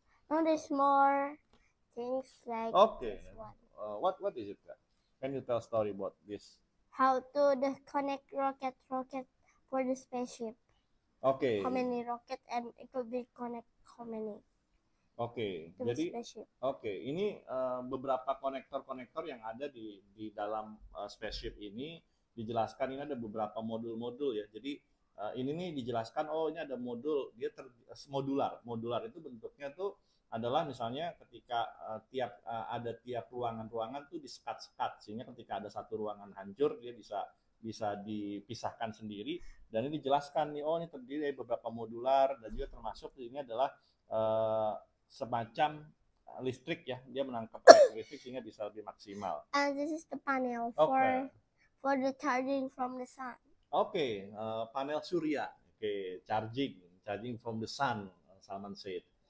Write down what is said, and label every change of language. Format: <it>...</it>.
<en>No, there's more things like Okay. this one. What is it, Kak? Can you tell a story about this? How to connect rocket for the spaceship. Oke. How many rocket and it will be connect how many Oke. to the</en> <id>Jadi</id> <en>spaceship.</en> <id>oke, ini beberapa konektor-konektor yang ada di dalam spaceship ini dijelaskan. Ini ada beberapa modul-modul ya. Jadi ini nih dijelaskan, oh ini ada modul, dia modular. Modular itu bentuknya tuh adalah misalnya ketika ada tiap ruangan-ruangan tuh disekat-sekat, sehingga ketika ada satu ruangan hancur dia bisa dipisahkan sendiri. Dan ini dijelaskan nih, oh ini terdiri dari beberapa modular, dan juga termasuk ini adalah semacam listrik ya, dia menangkap listrik sehingga bisa lebih maksimal.</id> <en>And this is the panel for the charging from the sun.</en> <id>Oke, panel surya.</id> <en>Oke, charging from the sun, Salman said.</en>